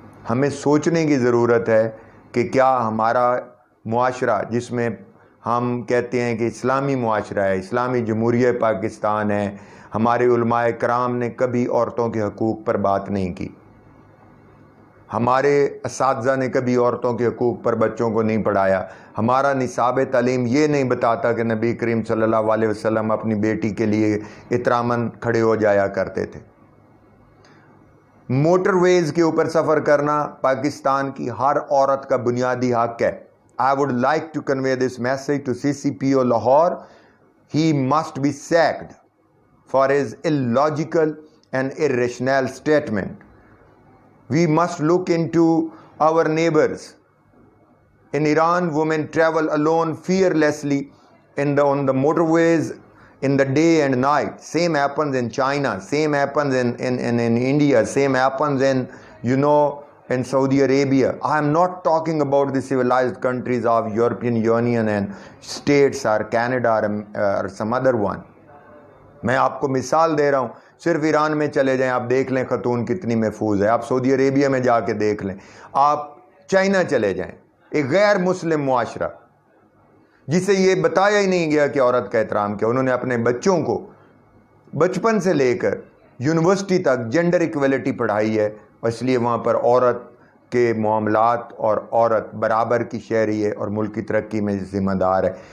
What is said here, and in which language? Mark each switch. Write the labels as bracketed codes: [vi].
[ur] ہمیں سوچنے کی ضرورت ہے کہ کیا ہمارا معاشرہ جس میں ہم کہتے ہیں کہ اسلامی معاشرہ ہے، اسلامی جمہوریہ پاکستان ہے، ہمارے علماء کرام نے کبھی عورتوں کے حقوق پر بات نہیں کی، ہمارے اساتذہ نے کبھی عورتوں کے حقوق پر بچوں کو نہیں پڑھایا، ہمارا نصاب تعلیم یہ نہیں بتاتا کہ نبی کریم صلی اللہ علیہ وسلم اپنی بیٹی کے لیے احتراماً کھڑے ہو جایا کرتے تھے. موٹر ویز کے اوپر سفر کرنا پاکستان کی ہر عورت کا بنیادی حق ہے. [en] I would like to convey this message to CCPO Lahore. He must be sacked for his illogical and irrational statement. We must look into our neighbors In Iran, women travel alone fearlessly on the motorways in the day and night. Same happens in China, same happens in India, same happens in Saudi Arabia. I am not talking about the civilized countries of European Union and states or Canada or some other one. [ur] میں آپ کو مثال دے رہا ہوں. صرف ایران میں چلے جائیں, آپ دیکھ لیں خاتون کتنی محفوظ ہے. آپ سعودی عربیہ میں جا کے دیکھ لیں. آپ چائنا چلے جائیں, ایک غیر مسلم معاشرہ جسے یہ بتایا ہی نہیں گیا کہ عورت کا احترام کیا. انہوں نے اپنے بچوں کو بچپن سے لے کر یونیورسٹی تک جینڈر ایکویلٹی پڑھائی ہے, اور اس لیے وہاں پر عورت کے معاملات اور عورت برابر کی شہری ہے اور ملک کی ترقی میں ذمہ دار ہے.